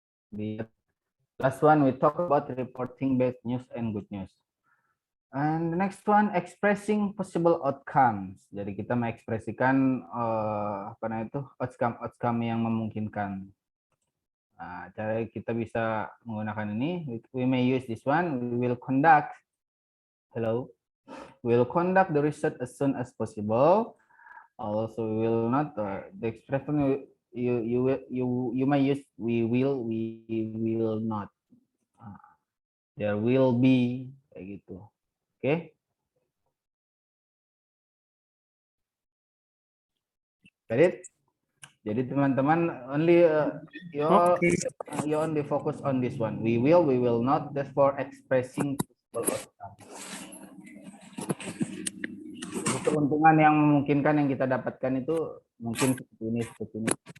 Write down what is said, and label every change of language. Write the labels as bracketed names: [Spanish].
[English] The last one we talk about reporting bad news and good news. And the next one expressing possible outcomes. [Indonesian] Jadi kita mengekspresikan apa namanya itu outcome yang memungkinkan. Nah, cara kita bisa menggunakan ini, [English] we may use this one. We will conduct the research as soon as possible. Also, we will not the expression you may use we will not. There will be [Indonesian] kayak gitu. [English] Oke. Got it? [Indonesian] Jadi teman-teman [English] only you only focus on this one. We will not. That's for expressing possible outcome. [Indonesian] Jadi keuntungan yang memungkinkan yang kita dapatkan itu mungkin seperti ini, seperti ini.